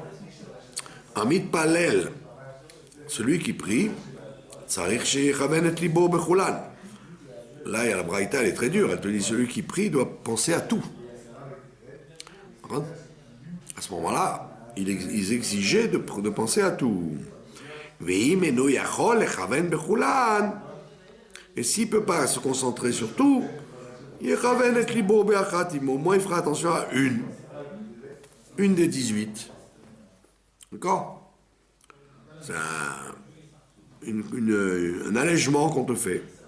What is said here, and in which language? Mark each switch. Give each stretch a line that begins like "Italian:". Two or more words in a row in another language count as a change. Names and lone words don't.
Hebrew: Un mitpalel,
French: celui qui prie,
Hebrew: צריך שיכוון את לבו בכולן.
French: Là, il y a la braïta, elle est très dure. Elle te dit, celui qui prie doit penser à tout. À ce moment-là, ils exigeaient de penser à tout.
Hebrew: ואם אינו יכול לכוון בכולן.
French: Et s'il ne peut pas se concentrer sur tout,
Hebrew: יכוון את לבו באחתים.
French: Au moins, il fera attention à une des 18. D'accord? C'est un allègement qu'on te fait.